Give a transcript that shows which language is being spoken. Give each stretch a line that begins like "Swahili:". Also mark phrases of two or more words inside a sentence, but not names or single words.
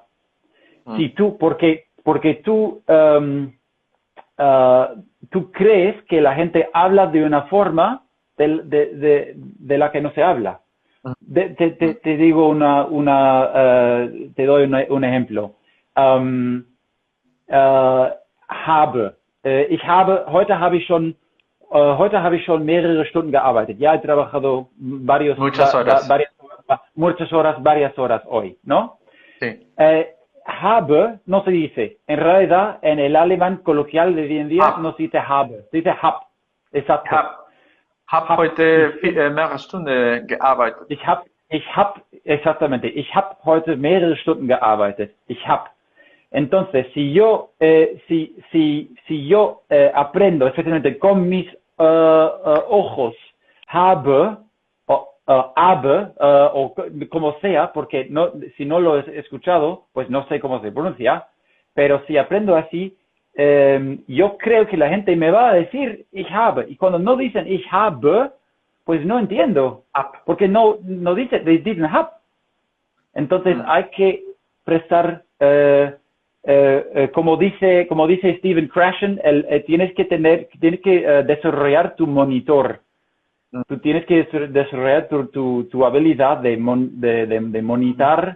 Spanish: Si porque tú crees que la gente habla de una forma de la que no se habla. Te digo te doy un ejemplo.
German: Heute habe ich schon mehrere Stunden gearbeitet.
Spanish: Ya he trabajado Muchas horas. Varias horas hoy, ¿no? Sí. Habe no se dice. En realidad, en el alemán coloquial de hoy en día no se dice habe, se dice hab. Exacto.
German: Hab heute mehrere Stunden gearbeitet.
Spanish: Exactamente.
German: Ich habe heute mehrere Stunden gearbeitet. Ich habe.
Spanish: Entonces, si yo aprendo especialmente con mis ojos, habe, o como sea, porque si no lo he escuchado, pues no sé cómo se pronuncia, pero si aprendo así, yo creo que la gente me va a decir
German: ich habe,
Spanish: y cuando no dicen
German: ich habe,
Spanish: pues no entiendo, porque no dicen,
English: they didn't have.
Spanish: Entonces hay que prestar, como dice Stephen Krashen, tienes que desarrollar tu monitor. Tú tienes que desarrollar tu habilidad de monitar.